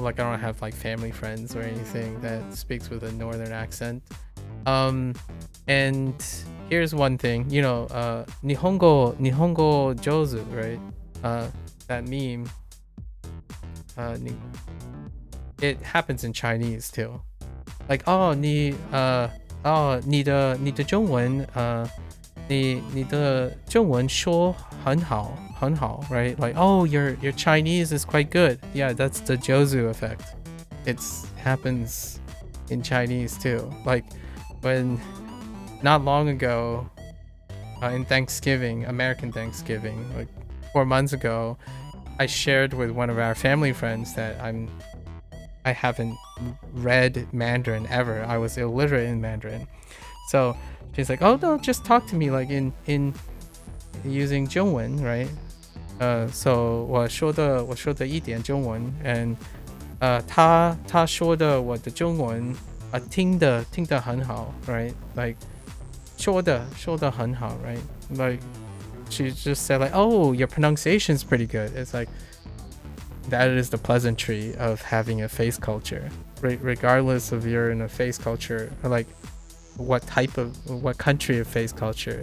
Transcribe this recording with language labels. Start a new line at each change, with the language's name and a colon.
English: Like, I don't have like family friends or anything that speaks with a northern accent. And here's one thing, you know, Nihongo Jozu, right? That meme, it happens in Chinese too. Like, oh,
Chinese: 你的中文你的中文说很好
English: right? Like, oh, your Chinese is quite good. Yeah, that's the Jozu effect. It happens in Chinese too. Like, when not long ago in Thanksgiving, American Thanksgiving, like 4 months ago, I shared with one of our family friends that I haven't read Mandarin ever. I was illiterate in Mandarin. So she's like, oh no, just talk to me like in using 中文, right?
Chinese: So 我说的一点中文 and 他说的我的中文听得很好
English: right? Like
Chinese: 说的很好
English: right? Like she just said like, oh, your pronunciation is pretty good. It's like, that is the pleasantry of having a face culture. regardless of you're in a face culture, or like what country of face culture.